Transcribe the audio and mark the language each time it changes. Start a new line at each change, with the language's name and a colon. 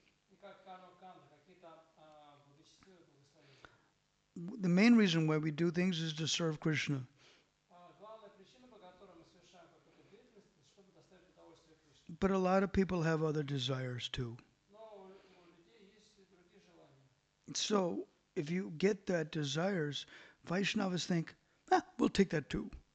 Russian: И как карма канда, какие-то благочестивые благословения.
English: The main reason why we do things is to serve Krishna.
Russian: Главная причина, по которой мы совершаем какую-то деятельность, это чтобы доставить удовольствие Кришне.
English: But a lot of people have other desires too.
Russian: Но у людей есть и другие желания.
English: So if you get that desires, Vaishnavas think, we'll take that too.